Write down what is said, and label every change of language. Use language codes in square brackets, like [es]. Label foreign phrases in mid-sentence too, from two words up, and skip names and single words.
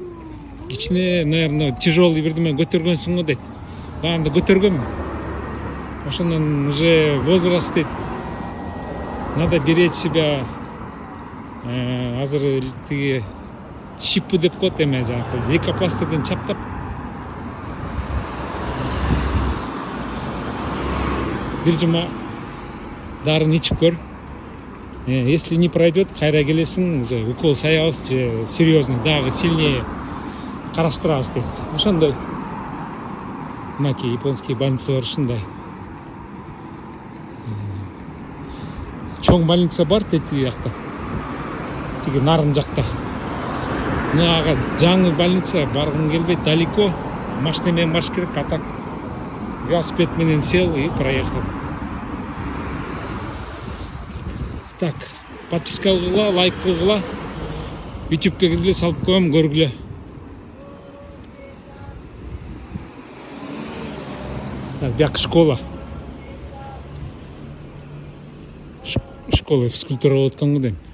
[ky] Кичине, [ru] наверное, тяжелый [ky] бирдеме көтөргөнсүң го дейт. Багында көтөргөнмүн. Ошондон уже возраст дейт. [ru] Надо беречь себя. [ky] Азыр тиги шиппу деп коет эме жанакы лейкопластырдын чаптап. Бир жума дарын ичип көр. [ru] Если не пройдет, [ky] кайра келесиң, уже укол саябыз же серьезный, дагы сильнее караштырабыз дейт. Ошондой. Мынакей японский больницалар ушундай. Чоң больница бар тетиги жакта. Тиги нарын жакта. Ну, ага, жаңы больница баргым келбейт, далеко. Машина менен барыш керек, а так велосипед менен [ru] сел и проехал. [ky] Так, подписка кылгыла, лайк кылгыла. YouTube'га киргиле, салып коем, көргүлө. Так, бияк школа. [ru] Школа физкультура [ky] болуп аткан го дейм.